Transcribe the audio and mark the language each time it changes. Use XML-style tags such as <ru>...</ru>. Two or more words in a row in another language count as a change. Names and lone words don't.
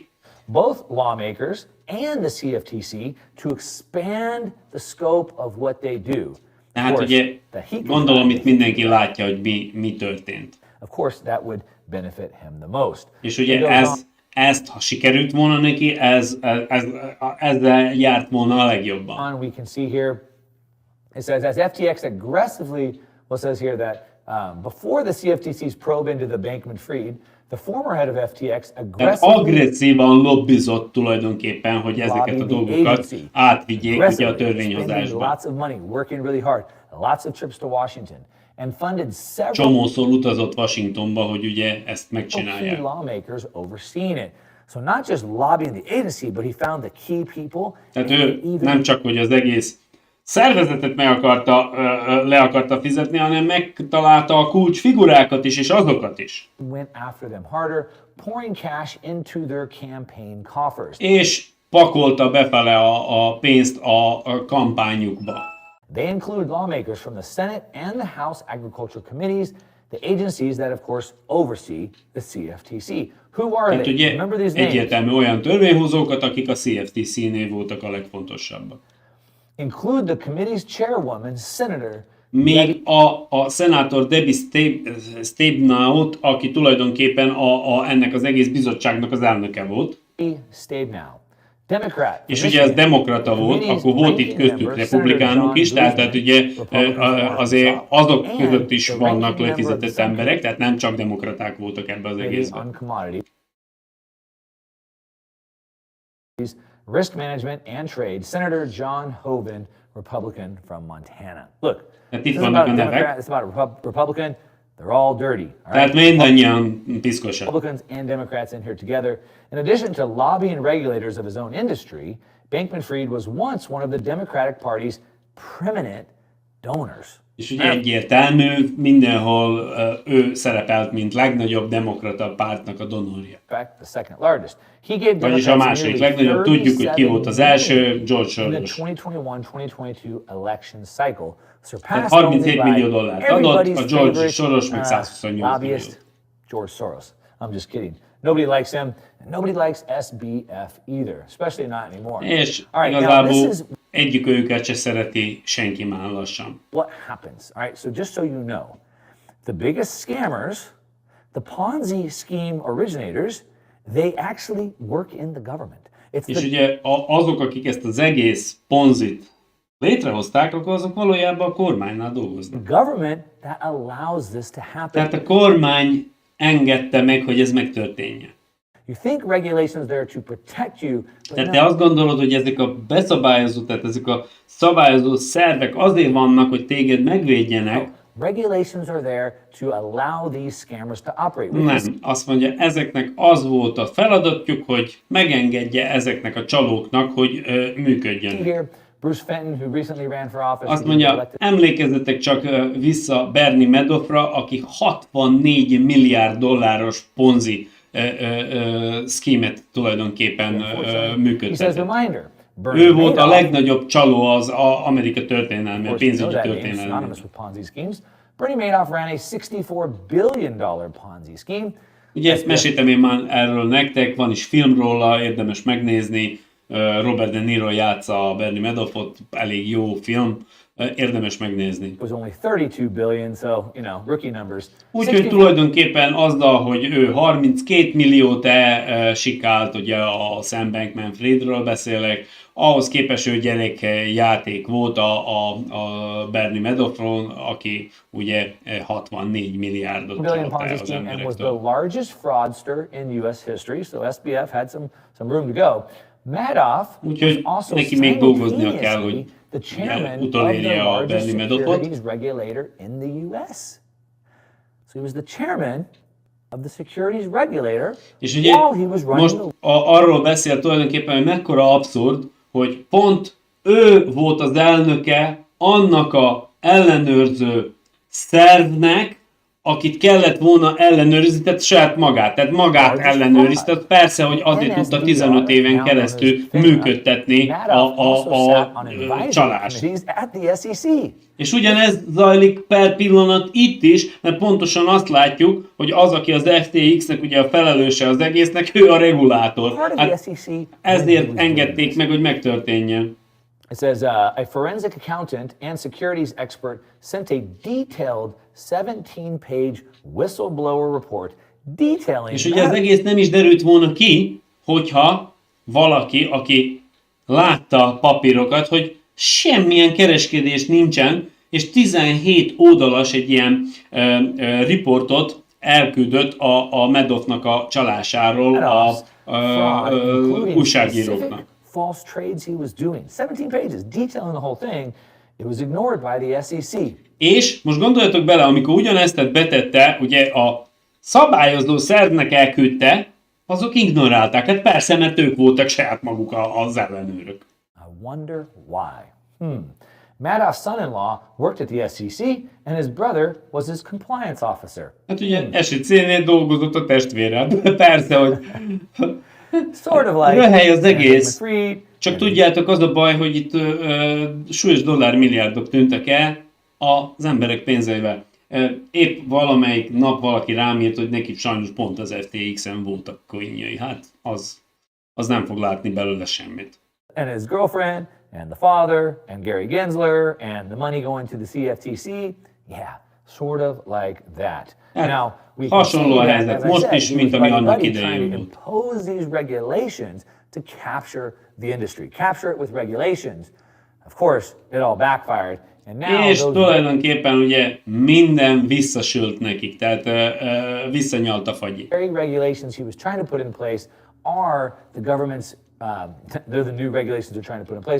<en>Both lawmakers and the CFTC to expand the scope of what they do. Of</en> <hu>Tehát</hu> <en>course,</en> <hu>ugye</hu> <en>that he could</en> <hu>gondolom</hu> <en>find-</en> <hu>itt mindenki látja, hogy mi történt.</hu> <en>Of course, that would benefit him the most.</en> <hu>És</hu> <en>He</en> <hu>ugye</hu> <en>goes on-</en> <hu>ezt, ha sikerült volna neki, ezzel járt volna a legjobban.</hu> <en>we can see here, it says, as FTX aggressively, well, it says here that before the CFTC's probe into the Bankman-Fried, the former head of FTX</en> <hu>Tehát</hu> <en>aggressively</en> <hu>agresszívan lobbizott tulajdonképpen, hogy ezeket a</hu> <en>lobbied the</en> <hu>dolgokat</hu> <en>agency,</en> <hu>átvigyék ugye a</hu> <en>aggressively spending</en> <hu>törvényhozásba.</hu> <en>lots of money, working really hard, lots of trips to Washington, and funded several</en> <hu>Csomószor utazott Washingtonba, hogy ugye ezt</hu> <en>key</en> <hu>megcsinálják.</hu> <en>lawmakers overseeing it. So not just lobbying the agency, but he found the key people.</en> <hu>Tehát</hu> <en>and</en> <hu>ő</hu> <en>even</en> <hu>nem csak, hogy az egész szervezetet le akarta fizetni, hanem megtalálta a kulcsfigurákat is, és azokat is.</hu> <en>went after them harder, pouring cash into their campaign coffers.</en> <hu>És pakolta befele a pénzt a kampányukba.</hu> <en>They include lawmakers from the Senate and the House Agriculture Committees, the agencies that, of course, oversee the CFTC. Who are</en> <hu>Tehát</hu> <en>they?</en> <hu>ugye</hu> <en>Remember these names.</en> <hu>egyértelmű olyan törvényhozókat, akik a CFTC-nél voltak a legfontosabbak.</hu> <en>Include the committee's chairwoman, Senator</en> <hu>Még a szenátor Debbie Stabenow, aki tulajdonképpen ennek az egész bizottságnak az elnöke volt,</hu> <en>Stabenow, Democrat.</en> <hu>és ugye ez demokrata volt, akkor volt itt köztük republikánok is, tehát ugye azért azok között is vannak lefizetett emberek, tehát nem csak demokraták voltak ebben az egészben.</hu> <en>on commodities, risk management and trade, Senator John Hoeven, Republican from Montana. Look,</en> <hu>Tehát</hu> <en>this</en> <hu>itt</hu> <en>is</en> <hu>vannak</hu> <en>about</en> <hu>a</hu> <en>a Democrat,</en> <hu>nevek,</hu> <en>it's about a Republican, they're all dirty. All</en> <hu>tehát</hu> <en>right?</en> <hu>mindannyian piszkosak.</hu> <en>Republicans and Democrats in here together. In addition to lobbying regulators of his own industry, Bankman-Fried was once one of the Democratic Party's preeminent donors.</en> <hu>És ugye egyértelmű, mindenhol ő szerepelt, mint legnagyobb demokrata pártnak a donorja.</hu> <en>In fact, the second largest. He gave</en> <hu>Vagyis a</hu> <en>Democrats</en> <hu>második</hu> <en>nearly</en> <hu>legnagyobb, tudjuk, hogy ki volt az első, George</hu> <en>in the</en> <hu>Soros.</hu> <en>2021-2022 election cycle,</en> <hu>Tehát</hu> <en>surpassed only</en> <hu>37</hu> <en>by</en> <hu>millió dollárt adott,</hu> <en>everybody's</en> <hu>a George</hu> <en>favorite,</en> <hu>Soros meg 128</hu> <en>lobbyist,</en> <hu>milliót.</hu> <en>George Soros. I'm just kidding. Nobody likes him, and nobody likes SBF either, especially not anymore.</en> <hu>És</hu> <en>All right, now this</en> <hu>igazából</hu> <en>is</en> <hu>egyik őket se szereti senki már lassan.</hu> <en>what happens. All right, so just so you know, the biggest scammers, the Ponzi scheme originators, they actually work in the government. It's</en> <hu>És</hu> <en>the</en> <hu>ugye azok, akik ezt az egész ponzit létrehozták, akkor azok valójában a kormánynál dolgoznak.</hu> <en>government that allows this to happen.</en> <hu>Tehát a kormány engedte meg, hogy ez megtörténjen.</hu> <en>You think regulations there to protect you, but</en> <hu>Tehát</hu> <en>no,</en> <hu>te azt gondolod, hogy ezek a beszabályozó, tehát ezek a szabályozó szervek azért vannak, hogy téged megvédjenek,</hu> <en>Regulations are there to allow these scammers to operate.</en> <hu>Nem, azt mondja, ezeknek az volt a feladatjuk, hogy megengedje ezeknek a csalóknak, hogy működjenek.</hu> <en>Here, Bruce Fenton, who recently ran for office,</en> <hu>Azt mondja, emlékezzetek csak vissza Bernie Madoffra, aki 64 milliárd dolláros ponzi szkímet tulajdonképpen működtetett. Ő volt a legnagyobb csaló az Amerika történelmében, pénzügyi történelmében.</hu> <en>Bernie Madoff ran a $64 billion Ponzi scheme.</en> <hu>Ugye ezt meséltem én már erről nektek, van is film róla, érdemes megnézni. Robert De Niro játsza Bernie Madoffot, elég jó film, érdemes megnézni.</hu> <en>It was only 32 billion, so, you know, rookie numbers.</en> <hu>Úgyhogy tulajdonképpen azzal, hogy ő 32 milliót sikált, ugye a Sam Bankman-Friedről beszélek, ahhoz képest ő gyerekjáték volt a Bernie Madoffról, aki ugye 64 milliárdot csalált el az</hu> <en>and was the</en> <hu>emberektől.</hu> <en>largest fraudster in US history, so SBF had some room to go. Madoff was</en> <hu>Úgyhogy</hu> <en>also</en> <hu>neki még dolgoznia kell, hogy</hu> <en>the chairman of</en> <hu>utolérje</hu> <en>the</en> <hu>a</hu> <en>largest</en> <hu>Bernie Madoffot.</hu> <en>securities regulator in the US. So he was the chairman of the securities regulator</en> <hu>És ugye</hu> <en>while he was running</en> <hu>most arról beszél tulajdonképpen, hogy mekkora abszurd, hogy pont ő volt az elnöke annak a ellenőrző szervnek, akit kellett volna ellenőrizni, tehát saját magát. Tehát magát ellenőrizte. Persze, hogy azért tudta 15 éven keresztül működtetni a csalást. És ugyanez zajlik per pillanat itt is, mert pontosan azt látjuk, hogy az, aki az FTX-nek ugye a felelőse az egésznek, ő a regulátor. Hát ezért engedték meg, hogy megtörténjen.</hu> <en>It says a forensic accountant and securities expert sent a detailed 17-page whistleblower report detailing.</en> <hu>És ugye az egész nem is derült volna ki, hogyha valaki, aki látta a papírokat, hogy semmilyen kereskedés nincsen, és 17 oldalas egy ilyen riportot elküldött a Madoffnak a csalásáról a újságíróknak.</hu> <en>False trades he was doing. 17 pages detailing the whole thing. It was ignored by the SEC.</en> <hu>És most gondoljatok bele, amikor ugyanezt betette, ugye a szabályozó szervnek elküldte, azok ignorálták. Hát persze, mert ők voltak saját maguk az ellenőrök.</hu> <en>I wonder why. Madoff's son-in-law worked at the SEC, and his brother was his compliance officer.</en> <hu>Hát ugye SEC-nél dolgozott a testvére. Persze, hogy</hu> <en>Sort of like</en> <hu>röhely az egész.</hu> <en>McFreed.</en> <hu>Csak tudjátok, az a baj, hogy itt súlyos dollármilliárdok tűntek el az emberek pénzeivel. Épp valamelyik nap valaki rám írt, hogy neki sajnos pont az FTX-en voltak coinjai. Hát az nem fog látni belőle semmit.</hu> <en>And his girlfriend, and the father, and Gary Gensler, and the money going to the CFTC. Yeah, sort of like that. Now, we can see</en> <hu>hasonló a</hu> <en>that,</en> <hu>helyzet</hu> <en>as I</en> <hu>most</hu> <en>said,</en> <hu>is,</hu> <en>he</en> <hu>mint</hu> <en>was</en> <hu>ami annak</hu> <en>trying</en> <hu>idején</hu> <en>to</en> <hu>volt.</hu> <en>impose these regulations to capture the industry, capture it with regulations. Of course, it all backfired. And now</en> <hu>És</hu> <en>those</en> <hu>tulajdonképpen ugye minden visszasült nekik, tehát visszanyalt a fagyi.</hu> <en>very regulations he was trying to put in place are the government's, they're the new regulations they're trying to put in place.</en>